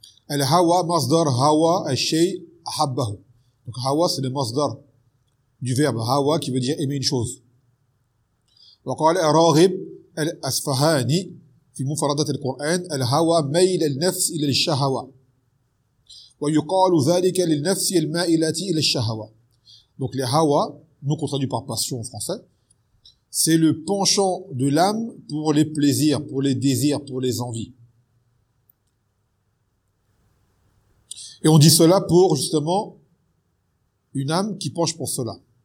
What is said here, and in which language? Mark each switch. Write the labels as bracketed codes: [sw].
[ar] الهوى مصدر هوى الشيء أحبه. [fr] Donc هوى c'est le مصدر du verbe هوى qui veut dire aimer une chose. [ar] وقال راغب الأصفهاني في مفردة القرآن الهوى ميل النفس إلى الشهوة. ويقال ذلك للنفس المائلة إلى الشهوة. [fr] Donc le هوى, nous qu'on traduit par passion en français, c'est le penchant de l'âme pour les plaisirs, pour les désirs, pour les envies. Et on dit cela pour, justement, une âme qui penche pour cela.